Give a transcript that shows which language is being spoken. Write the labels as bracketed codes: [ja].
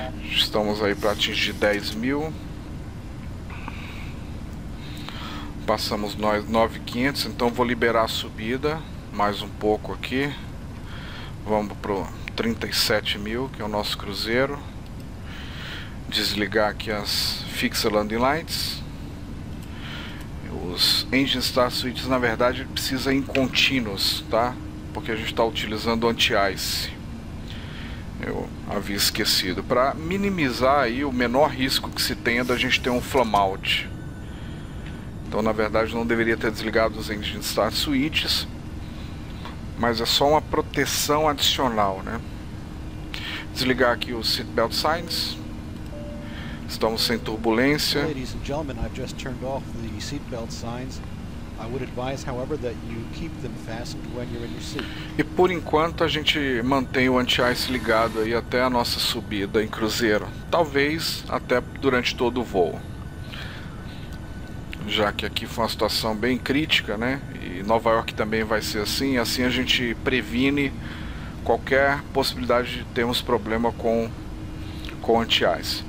[pt] Estamos aí para atingir 10.000. Passamos nós 9.500, então vou liberar a subida mais um pouco aqui. Vamos pro 37.000, que é o nosso cruzeiro. Desligar aqui as Fixed Landing Lights. Os Engine Start Switches, na verdade, precisa em contínuos, tá? Porque a gente está utilizando anti-ice. Eu havia esquecido. Para minimizar aí o menor risco que se tenha da gente ter um flame out. Então, na verdade, não deveria ter desligado os Engine Start Switches, mas é só uma proteção adicional, né? Desligar aqui os Seatbelt Signs. Estamos sem turbulência. [en] Ladies and gentlemen, I've just turned off the seatbelt signs. I would advise, however, that you keep them fastened when you're in your seat. [pt] E por enquanto a gente mantém o anti-ice ligado aí até a nossa subida em cruzeiro. Talvez até durante todo o voo. Já que aqui foi uma situação bem crítica, né? E Nova York também vai ser assim. Assim a gente previne qualquer possibilidade de termos problema com anti-ice.